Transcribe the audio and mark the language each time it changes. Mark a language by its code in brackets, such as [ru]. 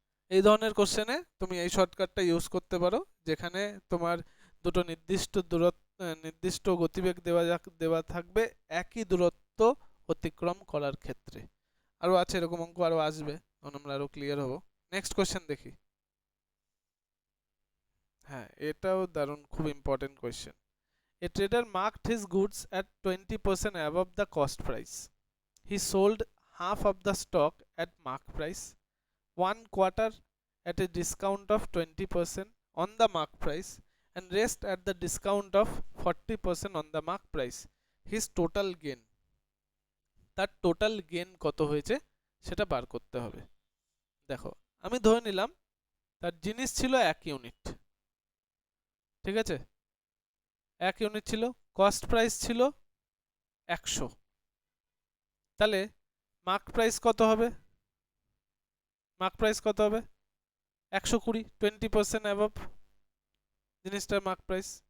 [bn] এই ধরনের কোশ্চেনে তুমি এই শর্টকাটটা ইউজ করতে পারো, যেখানে তোমার দুটো নির্দিষ্ট গতিবেগ দেওয়া থাকবে একই দূরত্ব অতিক্রম করার ক্ষেত্রে। আরও আছে এরকম অঙ্ক, আরও আসবে, তখন আমরা আরও ক্লিয়ার হব। নেক্সট কোশ্চেন দেখি। হ্যাঁ, এটাও দারুণ, খুব important question. [en] A trader marked his goods at 20% above the cost price. He sold half of the stock at mark price, 1/4 at a discount of 20% on the mark price, and rest at the discount of 40% on the mark price. His total gain, [bn] তার total gain কত হয়েছে সেটা বার করতে হবে। দেখো, আমি ধরে নিলাম তার জিনিস ছিল 1 ইউনিট, ঠিক আছে, 1 ইউনিট ছিল, কস্ট প্রাইস ছিল 100, তাহলে মার্ক প্রাইস কত হবে, মার্ক প্রাইস কত হবে 120, 20% অ্যাবভ জিনিসটার মার্ক প্রাইস।